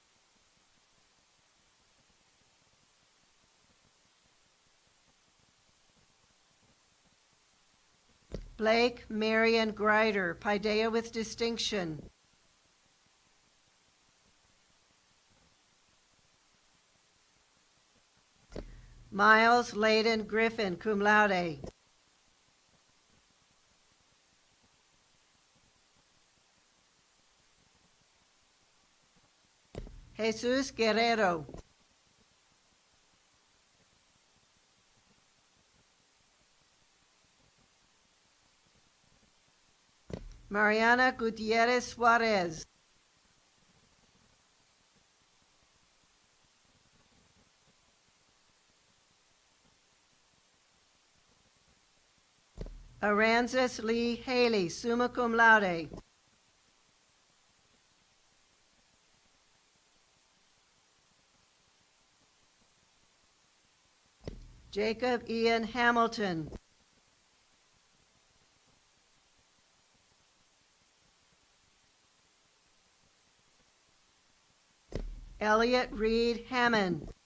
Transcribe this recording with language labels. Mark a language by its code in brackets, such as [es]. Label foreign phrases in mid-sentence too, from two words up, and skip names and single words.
[en] Blake Marion Greider, Paideia with distinction. Miles Layden Griffin, [la] cum laude. [en] Jesus Guerrero. Mariana Gutierrez Suarez. Aranzis Lee Haley, [la] summa cum laude. [en] Jacob Ian Hamilton. Elliot Reed Hammond.